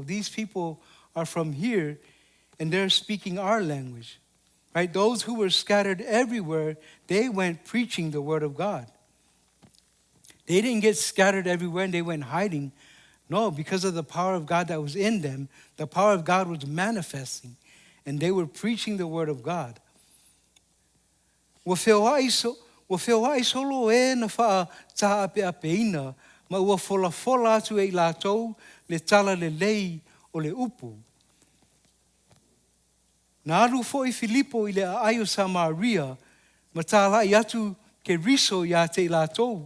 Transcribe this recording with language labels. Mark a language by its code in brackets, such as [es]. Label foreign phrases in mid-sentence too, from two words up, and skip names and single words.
[en] These people are from here and they're speaking our language, right? Those who were scattered everywhere, they went preaching the word of God. They didn't get scattered everywhere and they went hiding. No, because of the power of God that was in them, the power of God was manifesting and they were preaching the word of God. [sm] Wa solo e na wha ta ape apeina, ma ua fola atu e lātou le tala le lei o le upu. Na alu fo'i Filipo i le aio Samaria, ma tālai atu ke riso ia te lātou.